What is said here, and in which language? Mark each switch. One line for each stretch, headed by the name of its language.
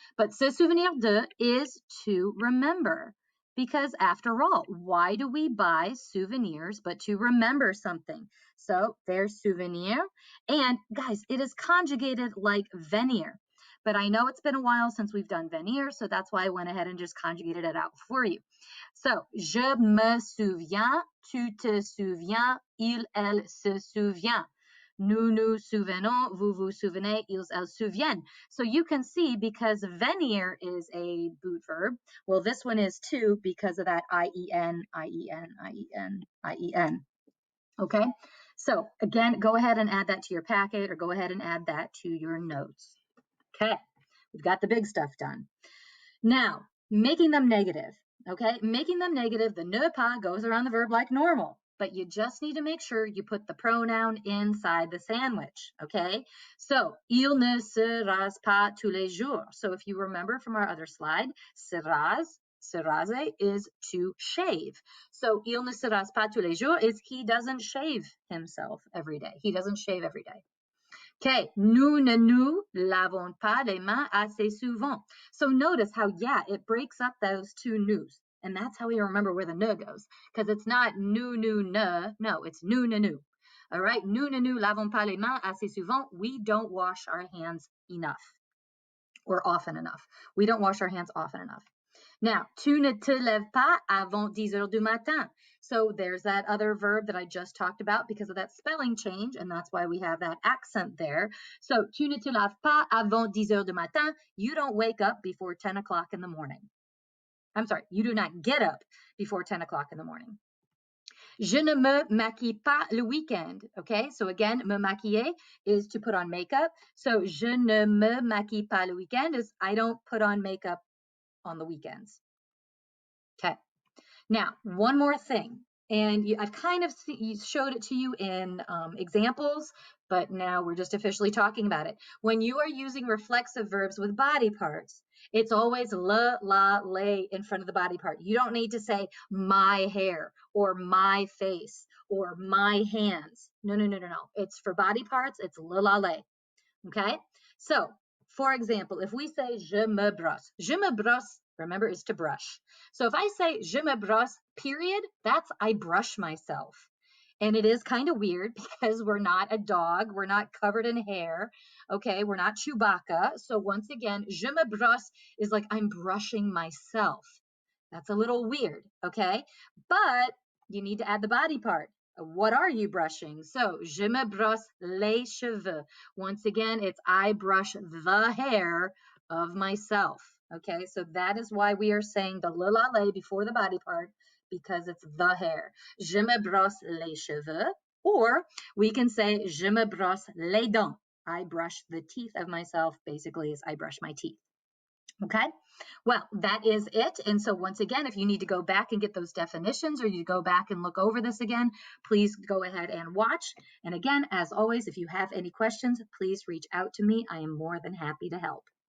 English: But
French: se souvenir de
English: is to remember. Because after all, why do we buy souvenirs but to remember something? So there's souvenir. And guys, it is conjugated like venir. But I know it's been a while since we've done venir, so that's why I went ahead and just conjugated it out for you.
French: So, je me souviens, tu te souviens, il, elle se souvient. Nous nous souvenons, vous vous souvenez, ils, elles souviennent.
English: So you can see because venir is a boot verb, well, this one is too because of that I-E-N, I-E-N, I-E-N, I-E-N. Okay, so again, go ahead and add that to your packet or go ahead and add that to your notes. Okay, we've got the big stuff done. Now, making them negative. Okay, making them negative, the ne pas goes around the verb like normal, but you just need to make sure you put the pronoun inside the sandwich.
French: Okay, so il ne se rase pas tous les jours.
English: So if you remember from our other slide,
French: se rase
English: is to shave. So
French: il ne se rase pas tous les jours
English: is he doesn't shave himself every day. He doesn't shave every day. Okay,
French: nous ne nous lavons pas les mains assez souvent.
English: So notice how, yeah, it breaks up those two nous. And that's how we remember where the ne goes, because it's not nous, nous, ne. No, it's nous, ne, nous.
French: All right, nous ne nous lavons pas les mains assez souvent.
English: We don't wash our hands enough or often enough. We don't wash our hands often enough.
French: Now, tu ne te lèves pas avant 10 heures du matin.
English: So there's that other verb that I just talked about because of that spelling change, and that's why we have that accent there.
French: So, tu ne te lèves pas avant 10 heures du matin.
English: You don't wake up before 10 o'clock in the morning. I'm sorry, you do not get up before 10 o'clock in the morning.
French: Je ne me maquille pas le week-end.
English: Okay, so again,
French: me maquiller
English: is to put on makeup. So,
French: je ne me maquille pas le week-end
English: is I don't put on makeup on the weekends. Okay. Now, one more thing, and I've kind of showed it to you in examples, but now we're just officially talking about it. When you are using reflexive verbs with body parts, it's always le, la, lay in front of the body part. You don't need to say my hair or my face or my hands. No, no, no, no, no. It's for body parts, it's le, la, lay. Okay? So, for example, if we say
French: je me brosse,
English: remember, is to brush. So if I say
French: je me brosse,
English: period, that's I brush myself. And it is kind of weird because we're not a dog. We're not covered in hair. Okay, we're not Chewbacca. So once again,
French: je me brosse
English: is like I'm brushing myself. That's a little weird, okay? But you need to add the body part. What are you brushing?
French: So, je me brosse les cheveux.
English: Once again, it's I brush the hair of myself. Okay, so that is why we are saying the le la lay before the body part, because it's the hair.
French: Je me brosse les cheveux. Or we can say je me brosse les dents.
English: I brush the teeth of myself, basically, is I brush my teeth. Okay, well, that is it. And so once again, if you need to go back and get those definitions or you go back and look over this again, please go ahead and watch. And again, as always, if you have any questions, please reach out to me. I am more than happy to help.